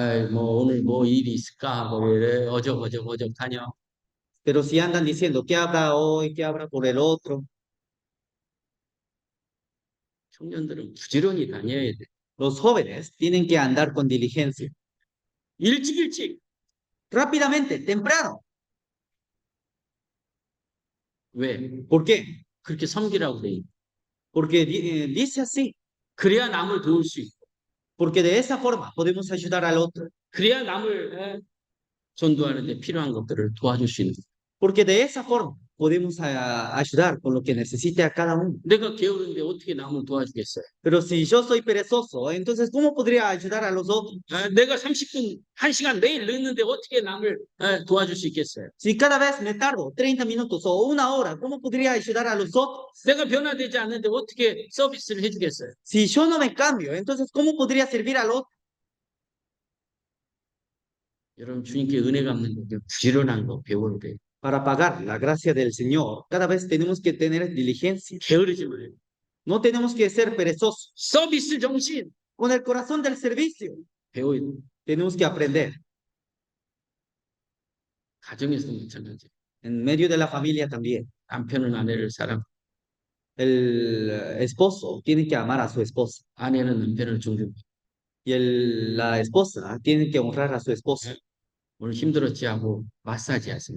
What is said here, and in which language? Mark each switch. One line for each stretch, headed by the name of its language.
Korean: 뭐 오늘 뭐 일이 있을까 하고 왜 어적어적 다녀.
Spanish: Pero si andan diciendo, ¿qué habrá hoy? ¿Qué habrá por el otro?
Korean: 청년들은 부지런히 다녀야 돼.
Spanish: Los jóvenes tienen que andar con diligencia.
Korean: 일찍 일찍.
Spanish: Rápidamente, temprano.
Korean: 왜?
Spanish: ¿Por qué?
Korean: 그렇게 섬기라고 돼 있
Spanish: Porque dice así,
Korean: 그래야 남을 도울 수 있고,
Spanish: porque de esa forma podemos ayudar al otro.
Korean: 그래야 남을 전도하는 데 필요한 것들을 도와줄 수 있는.
Spanish: Porque de esa forma podemos ayudar con lo que necesite a cada uno.
Korean: 내가 게으른데 어떻게 남을 도와주겠어요?
Spanish: Pero si yo soy perezoso, entonces ¿cómo podría ayudar a los otros?
Korean: 내가 30분, 1시간 매일 늦는데 어떻게 남을 도와줄 수 있겠어요?
Spanish: Si cada vez me tardo 30 minutos o una hora, ¿cómo podría ayudar a los otros?
Korean: 내가 변화되지 않는데 어떻게 서비스를 해주겠어요?
Spanish: Si yo no me cambio, entonces ¿cómo podría servir al otro?
Korean: 여러분 주님께 은혜 갚는 거 부지런한 거 배워야 돼요.
Spanish: Para pagar la gracia del Señor, cada vez tenemos que tener diligencia.
Korean: 게으르지 말아요.
Spanish: No tenemos que ser perezosos.
Korean: 서비스 정신
Spanish: Con el corazón del servicio,
Korean: 배워야 돼요.
Spanish: tenemos que aprender.
Korean: 가정에서 마찬가지.
Spanish: En medio de la familia también.
Korean: 남편은 아내를 사랑,
Spanish: El esposo tiene que amar a su esposa
Korean: 아내는 남편을 존경.
Spanish: y la esposa tiene que honrar a su esposo.
Korean: 오늘 힘들었지 하고 마사지 하세요.